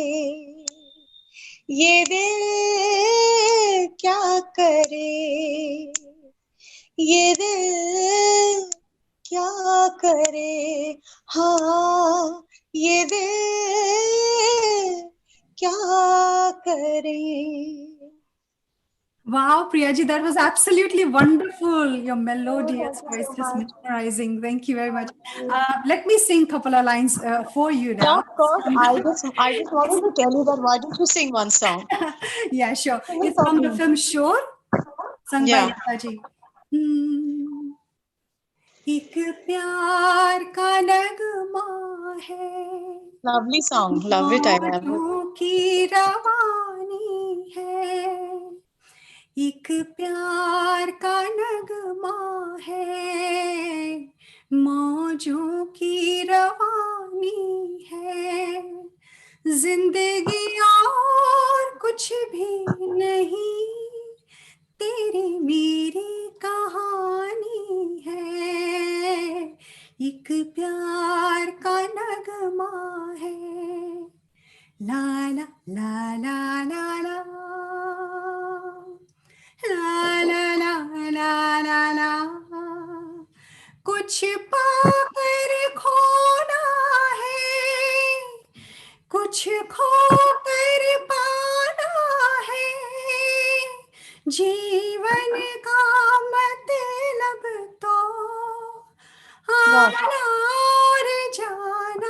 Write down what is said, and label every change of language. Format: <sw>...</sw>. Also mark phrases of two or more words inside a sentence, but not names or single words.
<hi>ये दिल क्या करे, ये दिल क्या करे, हाँ ये दिल क्या करे.</hi> <en>Wow, Priyaji, that was absolutely wonderful. Your melodious voice just mesmerizing. Thank you very much. Let me sing a couple of lines for you Yeah, now. of course. I just wanted to tell you that why don't you sing one song? Yeah, sure. Sing It's for from the me. film Shore, sung by Yeah.</en> <hi>Lata ji. एक प्यार का नगमा है,</hi> <en>Lovely song. Love it. I love it.</en> <hi>मौजों की रवानी है, एक प्यार का नगमा है, मौजों की रवानी है, जिंदगी और कुछ भी नहीं, तेरी मेरी कहानी है, एक प्यार का नगमा है, ला ला ला ला ला ला ला ला ला ला ला ला, कुछ पाकर खोना है, कुछ खोकर पाना है, जीवन का मतलब तो आना और जाना</hi>